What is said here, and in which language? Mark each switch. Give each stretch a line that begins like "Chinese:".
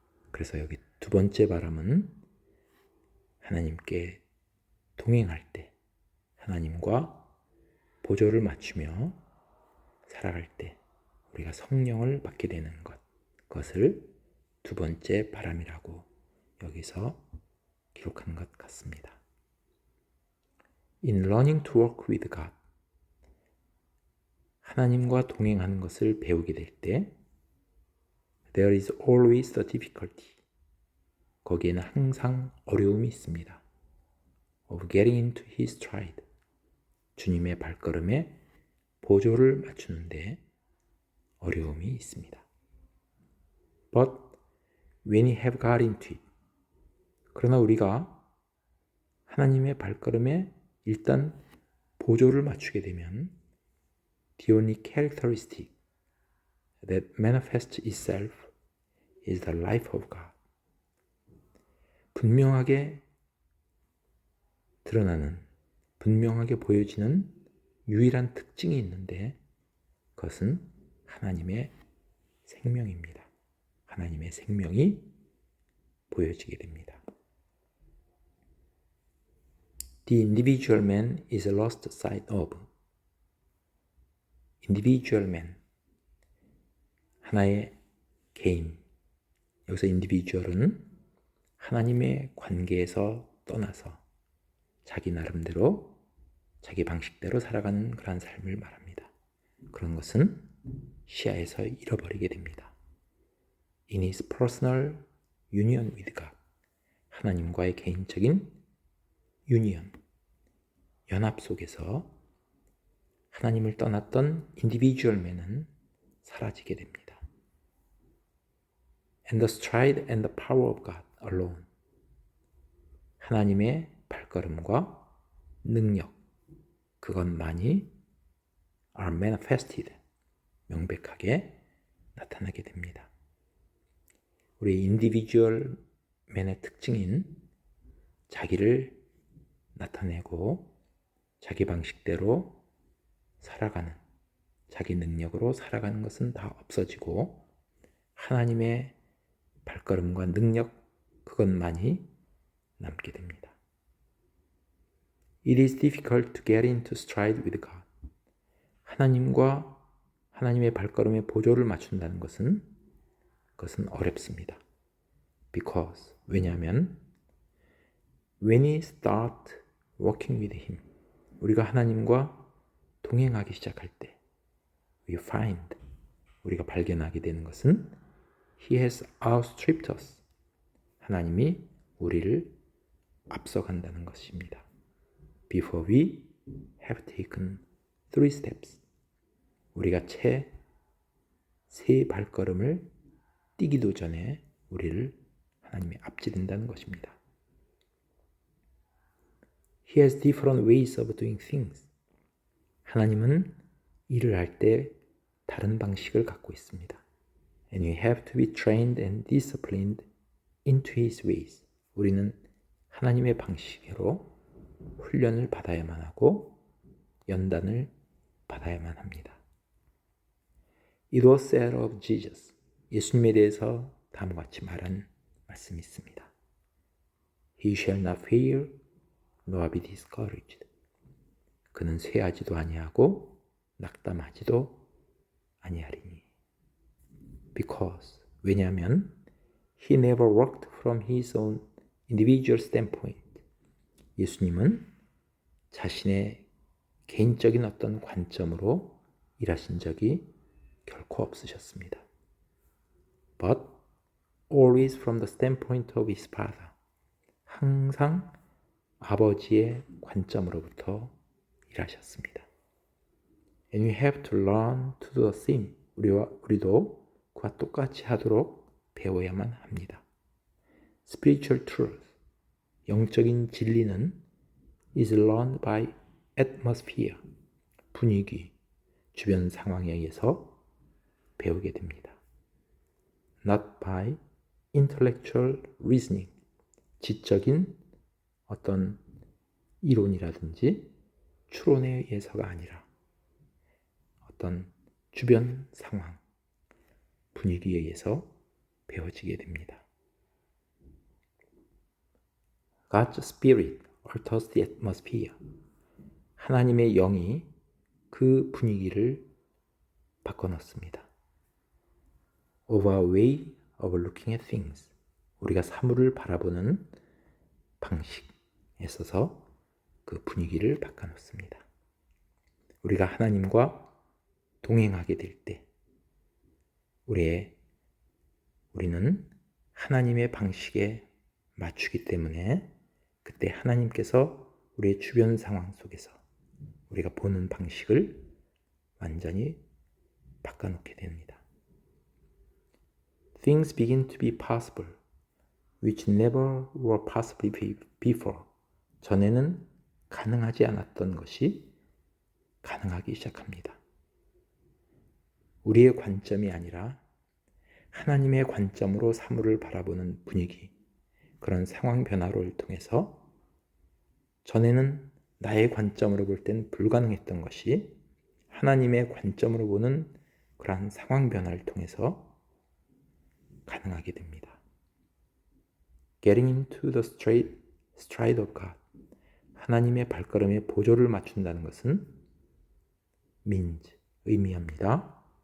Korean: 그래서 여기 두 번째 바람은 하나님께 동행할 때, 하나님과 보조를 맞추며 살아갈 때 우리가 성령을 받게 되는 것, 그것을 두 번째 바람이라고 여기서 기록한 것 같습니다.
English: In learning to work with God.
Korean: 하나님과 동행하는 것을 배우게 될 때
English: There is always the difficulty.
Korean: 거기에는 항상 어려움이 있습니다.
English: Of getting into His stride.
Korean: 주님의 발걸음에 보조를 맞추는데 어려움이 있습니다.
English: But when you have got into it.
Korean: 그러나 우리가 하나님의 발걸음에 일단 보조를 맞추게 되면
English: The only characteristic that manifests itself is the life of God.
Korean: 분명하게 드러나는, 분명하게 보여지는 유일한 특징이 있는데 그것은 하나님의 생명입니다. 하나님의 생명이 보여지게 됩니다.
English: The individual man is lost sight of. individual man,
Korean: 하나의 개인. 여기서 individual은 하나님의 관계에서 떠나서 자기 나름대로, 자기 방식대로 살아가는 그런 삶을 말합니다. 그런 것은 시야에서 잃어버리게 됩니다.
English: In his personal union with God.
Korean: 하나님과의 개인적인 유니언, 연합 속에서 하나님을 떠났던 individual man은 사라지게 됩니다.
English: And the stride and the power of God alone.
Korean: 하나님의 발걸음과 능력, 그것만이
English: are manifested,
Korean: 명백하게 나타나게 됩니다. 우리 individual man의 특징인 자기를 나타내고 자기 방식대로 살아가는, 자기 능력으로 살아가는 것은 다 없어지고 하나님의 발걸음과 능력, 그것만이 남게 됩니다.
English: It is difficult to get into stride with God.
Korean: 하나님과 하나님의 발걸음에 보조를 맞춘다는 것은 그것은 어렵습니다.
English: Because,
Korean: 왜냐하면
English: when we start walking with Him,
Korean: 우리가 하나님과 동행하기 시작할 때
English: we find,
Korean: 우리가 발견하게 되는 것은
English: He has outstripped us,
Korean: 하나님이 우리를 앞서간다는 것입니다.
English: Before we have taken 3 steps,
Korean: 우리가 채 3 발걸음을 뛰기도 전에 우리를 하나님이 앞지른다는 것입니다.
English: He has different ways of doing things.
Korean: 하나님은 일을 할 때 다른 방식을 갖고 있습니다.
English: And we have to be trained and disciplined into His ways.
Korean: 우리는 하나님의 방식으로 훈련을 받아야만 하고 연단을 받아야만 합니다.
English: It was said of Jesus.
Korean: 예수님에 대해서 다음과 같이 말한 말씀이 있습니다.
English: He shall not fail, nor be discouraged.
Korean: 그는 쇠하지도 아니하고 낙담하지도 아니하리니.
English: Because,
Korean: 왜냐하면
English: He never worked from His own individual standpoint.
Korean: 예수님은 자신의 개인적인 어떤 관점으로 일하신 적이 결코 없으셨습니다.
English: But always from the standpoint of His Father.
Korean: 항상 아버지의 관점으로부터 일하셨습니다.
English: And we have to learn to do the same.
Korean: 우리도 그와 똑같이 하도록 배워야만 합니다.
English: Spiritual truth,
Korean: 영적인 진리는
English: is learned by atmosphere,
Korean: 분위기, 주변 상황에 의해서 배우게 됩니다.
English: Not by intellectual reasoning,
Korean: 지적인 어떤 이론이라든지 추론에 의해서가 아니라 어떤 주변 상황, 분위기에 의해서 배워지게 됩니다.
English: God's Spirit alters the atmosphere.
Korean: 하나님의 영이 그 분위기를 바꿔놓습니다.
English: Of our way of looking at things.
Korean: 우리가 사물을 바라보는 방식에 있어서 그 분위기를 바꿔놓습니다. 우리가 하나님과 동행하게 될 때 우리는 하나님의 방식에 맞추기 때문에 그때 하나님께서 우리의 주변 상황 속에서 우리가 보는 방식을 완전히 바꿔놓게 됩니다.
English: Things begin to be possible, which never were possible before.
Korean: 전에는 가능하지 않았던 것이 가능하기 시작합니다. 우리의 관점이 아니라 하나님의 관점으로 사물을 바라보는 분위기, 그런 상황 변화를 통해서 전에는 나의 관점으로 볼 땐 불가능했던 것이 하나님의 관점으로 보는 그러한 상황 변화를 통해서 가능하게 됩니다.
English: Getting into the stride of God.
Korean: 하나님의 발걸음에 보조를 맞춘다는 것은
English: means,
Korean: 의미합니다.